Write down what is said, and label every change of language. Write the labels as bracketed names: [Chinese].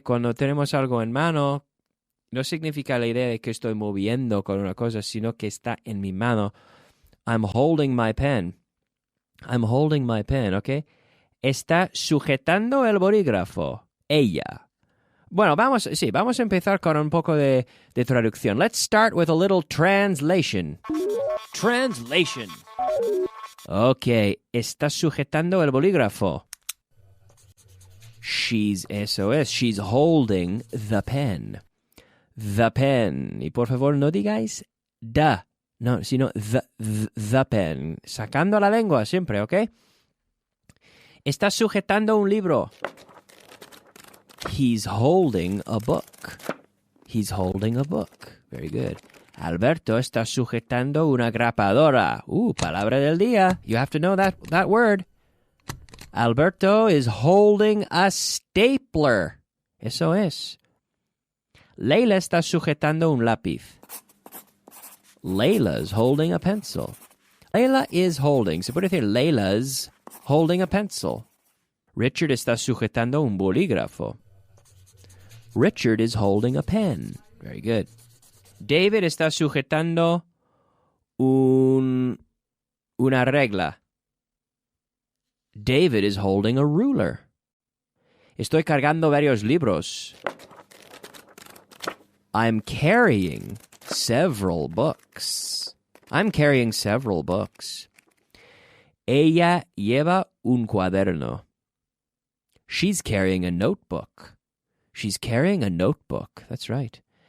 [Spanish] Cuando tenemos algo en mano, no significa la idea de que estoy moviendo con una cosa, sino que está en mi mano. [English] I'm holding my pen. I'm holding my pen, ¿ok? [Spanish] Está sujetando el bolígrafo. Ella. Bueno, vamos a empezar con un poco de traducción. [English] Let's start with a little translation. Translation. Ok, [Spanish] está sujetando el bolígrafo. [English] She's holding the pen. The pen. [Spanish] Y por favor, no digáis the. No, sino the pen. Sacando la lengua siempre, ¿ok? Está sujetando un libro. [English] He's holding a book. He's holding a book. Very good. Alberto [Spanish] está sujetando una grapadora. Palabra del día. [English] You have to know that word. Alberto is holding a stapler. [Spanish] Eso es. [English] Leila [Spanish] está sujetando un lápiz. [English] Layla's holding a pencil. Layla is holding. [Spanish] Se puede decir [English] Layla's holding a pencil. [Spanish] Richard está sujetando un bolígrafo. [English] Richard is holding a pen. Very good. [Spanish] David está sujetando una regla. [English] David is holding a ruler. [Spanish] Estoy cargando varios libros. [English] I'm carrying several books. I'm carrying several books. [Spanish] Ella lleva un cuaderno. [English] She's carrying a notebook. She's carrying a notebook. That's right.